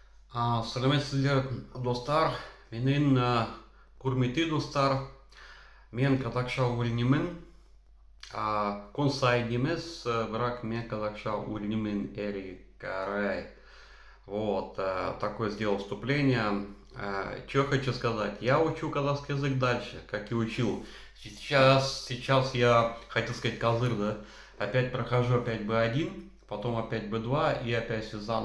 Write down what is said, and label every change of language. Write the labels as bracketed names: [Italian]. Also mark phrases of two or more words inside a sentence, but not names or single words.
[Kazakh] Сәлеметсіздер достар, менің құрметті достар, мен қазақша үйренемін. Күн сайын емес, бірақ мен қазақша үйренемін әрі қарай. [Russian] Вот, такое сделал вступление. Что хочу сказать? Я учу казахский язык дальше, как и учил. Сейчас я хотел сказать козыр, да? Опять прохожу опять B1, потом опять B2 и опять все заново.